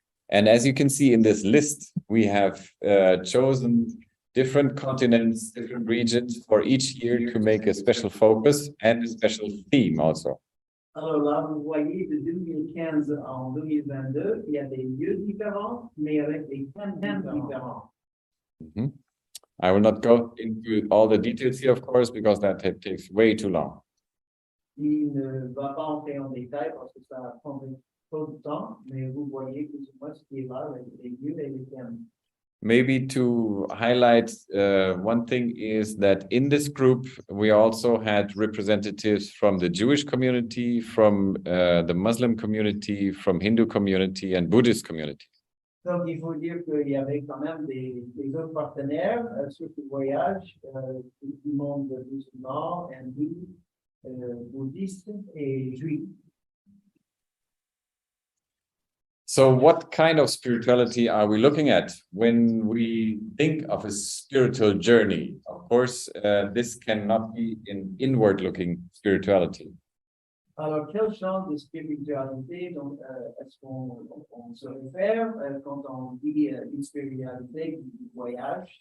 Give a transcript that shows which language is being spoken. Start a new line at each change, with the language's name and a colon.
English: And as you can see in this list, we have chosen different continents, different regions for each year to make a special focus and a special theme also.
French: Alors là, vous voyez, de 2015 en 2022, il y a des lieux différents, mais avec des thèmes différents.
English: I will not go into all the details here, of course, because that takes way too long.
French: Il ne va pas entrer en détail parce que ça prendrait trop de temps, mais vous voyez plus ou moins ce qui est là, les lieux et les thèmes.
English: Maybe to highlight one thing is that in this group, we also had representatives from the Jewish community, from the Muslim community, from Hindu community and Buddhist community.
French: Donc, il faut dire qu'il y avait quand même des autres partenaires sur ce voyage du monde musulman, hindou, bouddhiste et juif.
English: So what kind of spirituality are we looking at when we think of a spiritual journey? Of course, this cannot be an inward-looking spirituality.
French: Alors, quel genre de spiritualité est-ce qu'on se réfère quand on dit une spiritualité du voyage?